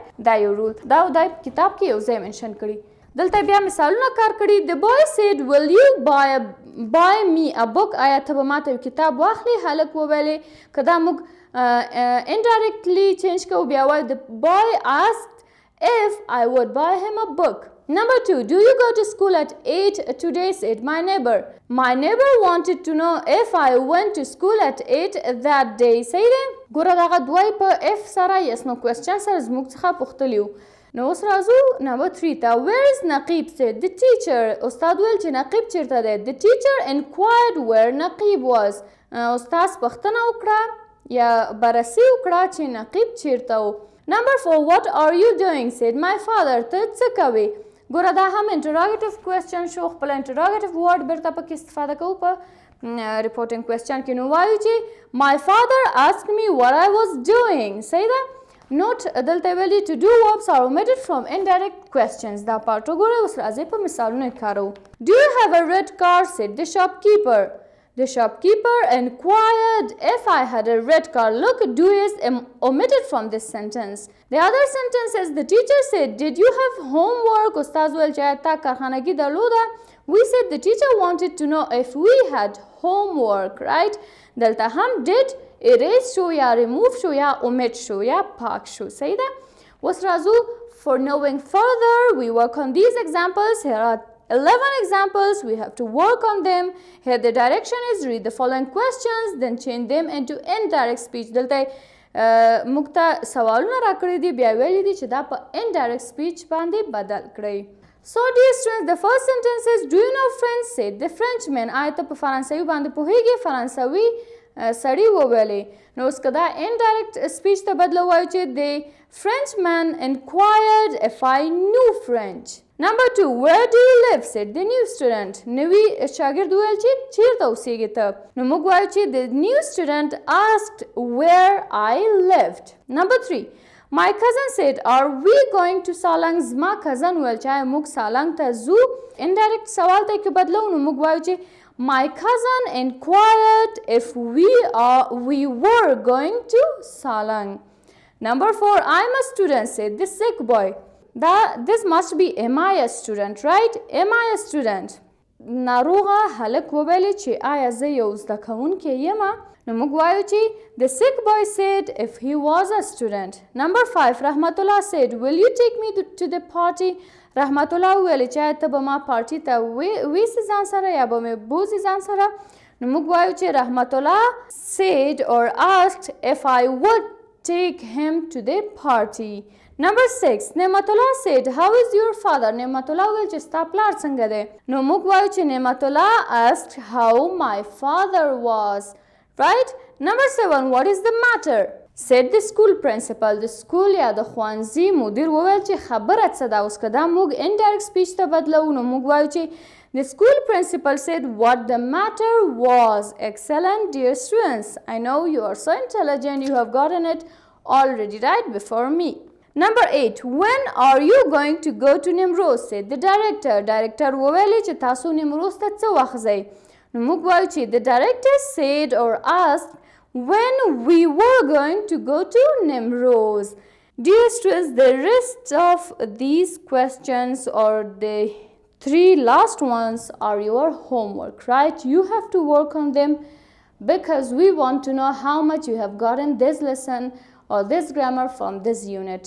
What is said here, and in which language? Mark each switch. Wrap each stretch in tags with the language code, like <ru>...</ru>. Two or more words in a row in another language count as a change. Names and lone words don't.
<ps>دا یو رول. دا کتاب کې یو ځای mention کړی. دلته بیا مثالونه کار کړي.</ps> <en>The boy said will you buy me a book؟</en> <ps>آیا ته به ماته یو کتاب واخلي؟ هلک وویلې. که دا موږ indirectly change کوو بیا وایو</ps> <en>the boy asked if I would buy him a book. Number 2, do you go to school at 8 today? Said my neighbor. My neighbor wanted to know if I went to school at 8 that day.</en> <ps>صحیح دی؟ ګوره دغه دوی په if سره</ps> <en>yes no question</en> <ps>سره زموږ څخه پوښتلي وو. نو اوس راځو نمبر 3 ته.</ps> <en>where is نقیب؟ said the teacher.</en> <ps>استاد ویل چې نقیب چیرته دی.</ps> <en>the teacher inquired where نقیب was.</en> <ps>استاد پوښتنه وکړه یا بررسي وکړه چې نقیب چیرته و.</ps> <en>number 4, what are you doing? said my father.</en> <ps>ته څه کوې؟ ګوره دا هم</ps> <en>interrogative question</en> <ps>شو، خپل</ps> <en>interrogative word</en> <ps>بیرته پکې استفاده کوو په</ps> <en>reporting question</en> <ps>کې. نو وایو چې</ps> <en>my father asked me what I was doing.</en> <ps>صحیح ده؟</ps> <en>Note</en> <ps>دلته ویلي</ps> <en>to do verbs are omitted from indirect questions.</en> <ps>دا پارت وګورئ. اوس راځئ په مثالونو یې کاروو.</ps> <en>Do you have a red car? said the shopkeeper. The shopkeeper inquired if I had a red car. Look, do is omitted from this sentence. The other sentence is the teacher said did you have homework?</en> <ps>استاد ویل چې آیا تا کارخانګي درلوده؟</ps> <en>We said the teacher wanted to know if we had homework, right?</en> <ps>دلته هم</ps> <en>did erase</en> <ps>شو یا remove شو یا omit شو یا پاک شو. صحیح ده؟ اوس راځو</ps> <en>for knowing further we work on these examples. Here are 11 examples. We have to work on them. Here the direction is read the following questions then change them into indirect speech.</en> <ps>دلته موږ ته سوالونه راکړي دي بیا ویلي دي چې دا په</ps> <en>indirect speech</en> <ps>باندې بدل کړئ.</ps> <en>So dear students, the first sentence is do you know French? said the Frenchman.</en> <ps>آیا ته په فرانسوي باندې پوهیږې؟ فرانسوي سړی وویلې. نو اوس که دا</ps> <en>indirect speech</en> <ps>ته بدله وایو چې</ps> <en>the Frenchman inquired if I knew French. Number 2, where do you live? said the new student.</en> <ps>نوی شاگرد ویل چې چیرته اوسېږې ته. نو موږ وایو چې</ps> <en>the new student asked where I lived. Number 3, my cousin said, are we going to Salang?</en> <ps>زما cousin ویل چې موږ سالنګ ته ځو. indirect سوال ته کې بدلو نو موږ وایو چې</ps> <en>my cousin inquired if we were going to Salang. Number 4, I'm a student, said the sick boy. This must be am I a student, right? Am I a student?</en> <ps>ناروغه هلک وویل چې آیا زه یو زده کوونکی یم؟ نو موږ وایو چې</ps> <en>the sick boy said if he was a student. Number 5, رحمت الله said, will you take me to the party?</en> <ps>رحمت الله وویل چې ته به ما پارټي ته ویسې ځان سره یا به مې بوځې ځان سره. نو موږ وایو چې</ps> <en>رحمت الله said or asked if I would take him to the party. Number 6, Nematullah said, how is your father?</en> <ps>Nematullah ویل چې ستا پلار څنګه دی؟ نو موږ وایو چې</ps> <en>Nematullah asked how my father was. Right? Number 7, what is the matter? said the school principal. The school</en> <ps>یا د ښوونځي مدیر وویل چې خبره څه ده؟ اوس که دا موږ</ps> <en>indirect speech</en> <ps>ته بدلو نو موږ وایو چې</ps> <en>the school principal said what the matter was. Excellent, dear students. I know you are so intelligent. You have gotten it already right before me. Number 8, when are you going to go to Nimroz? said the director.</en> <ps>Director وویل چې تاسو نیمروز ته څه وخت ځئ؟ نو موږ وایو چې</ps> <en>the director said or asked when we were going to go to Nimroz. Dear students, the rest of these questions or the 3 last ones are your homework, right? You have to work on them because we want to know how much you have gotten this lesson or this grammar from this unit.</en>